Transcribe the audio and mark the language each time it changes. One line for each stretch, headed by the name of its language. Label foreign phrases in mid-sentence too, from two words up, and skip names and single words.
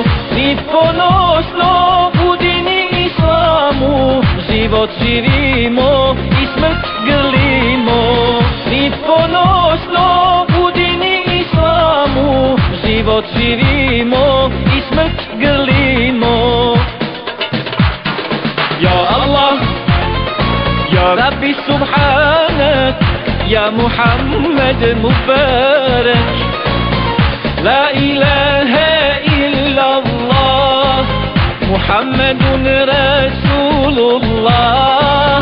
Bosnian: Mi ponosno u dini Islamu život živimo i smrt grlimo. Mi ponosno u dini Islamu život živimo i smrt grlimo.
Arabic: يا الله يا ربي سبحانك يا محمد مبارك. لا إله إلا الله محمد رسول الله.